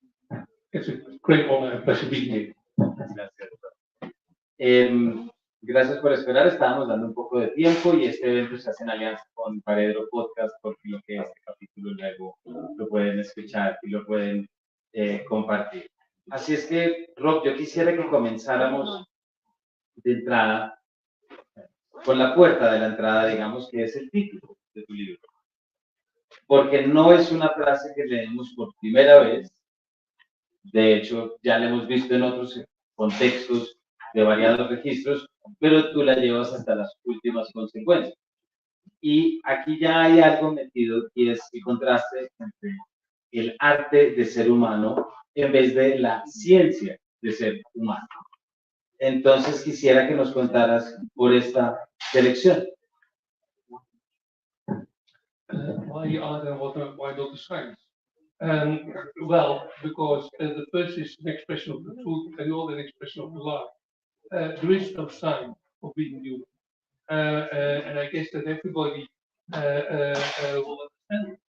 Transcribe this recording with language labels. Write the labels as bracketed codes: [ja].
[en] Um, it's a great honor and pleasure being here. [es] Gracias. Gracias por esperar. Estábamos dando un poco de tiempo y este evento se hace en alianza con Paredro Podcast, porque lo que este capítulo luego lo pueden escuchar y lo pueden compartir. Así es que, Rob, yo quisiera que comenzáramos de entrada con la puerta de la entrada, digamos, que es el título de tu libro. Porque no es una frase que leemos por primera vez. De hecho, ya la hemos visto en otros contextos de variados registros, pero tú la llevas hasta las últimas consecuencias. Y aquí ya hay algo metido y es el contraste entre el arte de ser humano en vez de la ciencia de ser humano. Entonces quisiera que nos contaras por esta selección. [en] Why art and why not the science? Well, because the first is an expression of the truth and the other an expression of the lie. There is no sign of being human. And I guess that everybody will understand.